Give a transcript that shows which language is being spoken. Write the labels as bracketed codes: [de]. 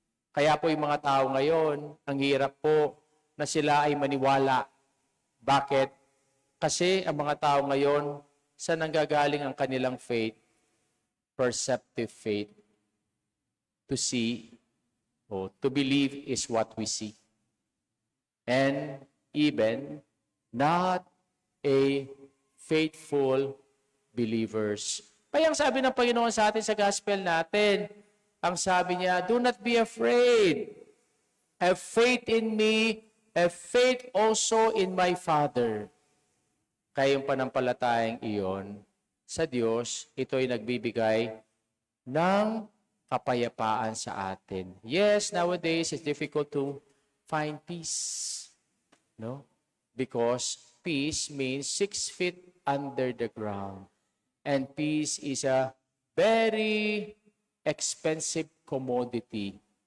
[tl] Kaya po yung mga tao ngayon, ang hirap po na sila ay maniwala. Bakit? Kasi ang mga tao ngayon, saan nanggagaling ang kanilang faith? [en] Perceptive faith. To see, to believe is what we see. And even not a faithful believers. [tl] Kaya ang sabi ng Panginoon sa atin sa gospel natin, ang sabi niya, [en] do not be afraid. Have faith in me, have faith also in my Father. [tl] Kaya yung panampalatayang iyon sa Diyos, ito ay nagbibigay ng kapayapaan sa atin. [en] Yes, nowadays it's difficult to find peace. No? Because peace means 6 feet under the ground. And peace is a very expensive commodity.